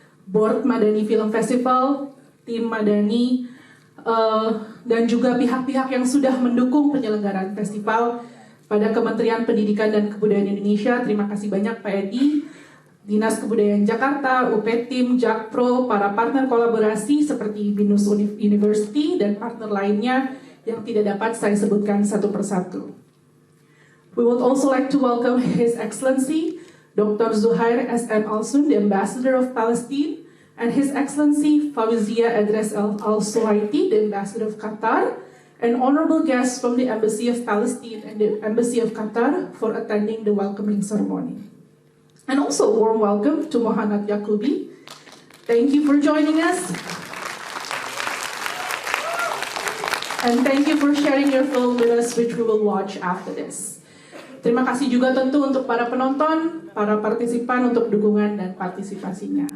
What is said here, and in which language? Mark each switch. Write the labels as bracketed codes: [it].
[id] Board Madani Film Festival, tim Madani, dan juga pihak-pihak yang sudah mendukung penyelenggaraan festival pada Kementerian Pendidikan dan Kebudayaan Indonesia. Terima kasih banyak Pak Edi, Dinas Kebudayaan Jakarta, UPTIM, Jakpro, para partner kolaborasi seperti Binus University dan partner lainnya yang tidak dapat saya sebutkan satu persatu. [en] We would also like to welcome His Excellency Dr. Zuhair S.M. Alsun, the Ambassador of Palestine, and His Excellency Fawzia Adres Al-Suhaiti, the Ambassador of Qatar, and honorable guests from the Embassy of Palestine and the Embassy of Qatar for attending the welcoming ceremony. And also a warm welcome to Mohanad Yakubi. Thank you for joining us. And thank you for sharing your film with us, which we will watch after this. [id] Terima kasih juga tentu untuk para penonton, para partisipan untuk dukungan dan partisipasinya.